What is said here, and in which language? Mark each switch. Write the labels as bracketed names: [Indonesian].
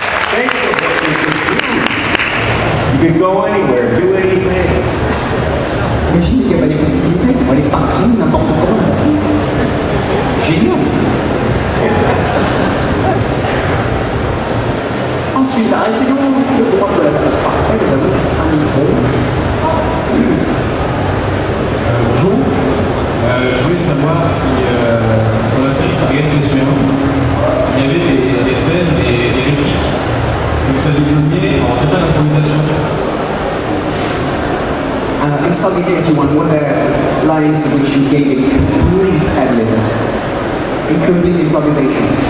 [English] Think of what you could do. You could go anywhere, do anything. [French] Imagine qu'il y a pas des possibilités, on va aller partout, n'importe comment. Génial. Ensuite, essayons le droit de la salle. Parfait, nous avons un micro. Bonjour. Je voulais savoir si dans la série Stargate TGS, il y avait des scènes, des répliques que vous avez données en totale improvisation. [English] In Stargate TGS, were there lines which you gave in complete ad-lib, in complete improvisation?